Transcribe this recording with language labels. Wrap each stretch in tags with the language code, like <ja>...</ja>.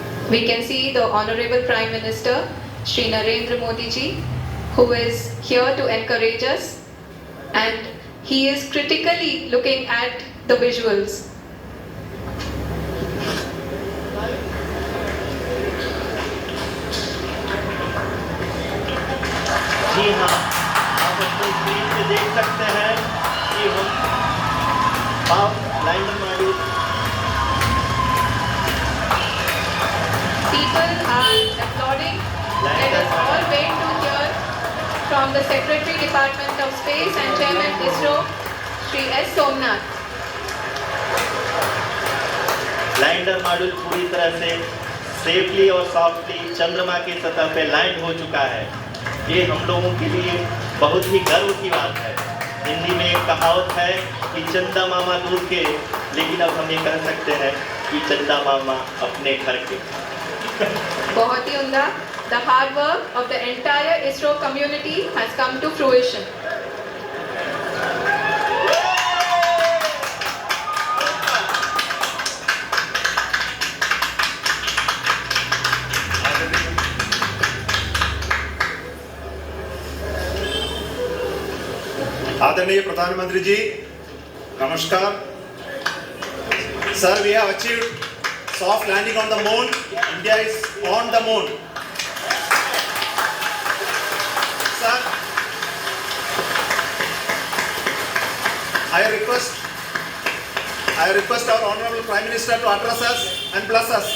<en>We can see the Honorable Prime Minister, Shri Narendra Modi ji, who is here to encourage us, and he is critically looking at the visuals.</en> <hi>जी हाँ, आप अपनी screen पे देख सकते हैं कि हम lander module</hi> <en>People are applauding. Let us all wait to hear from the Secretary Department of Space and Chairman ISRO, Shri S. Somnath.</en> <hi>Lander module पूरी तरह से सेफली और सॉफ्टली चंद्रमा की सतह पे लैंड हो चुका है। ये हम लोगों के लिए बहुत ही गर्व की बात है। हिंदी में एक कहावत है कि चंदा मामा दूर के, लेकिन अब हम ये कह सकते हैं कि चंदा मामा अपने घर के। बहुत ही उम्दा.</hi> <en>The hard work of the entire ISRO community has come to fruition.</en> <hi>आदरणीय प्रधानमंत्री जी, नमस्कार।</hi> <en>Sir, we have achieved soft landing on the moon. India is on the moon. Sir, I request our Honorable Prime Minister to address us and bless us.</en>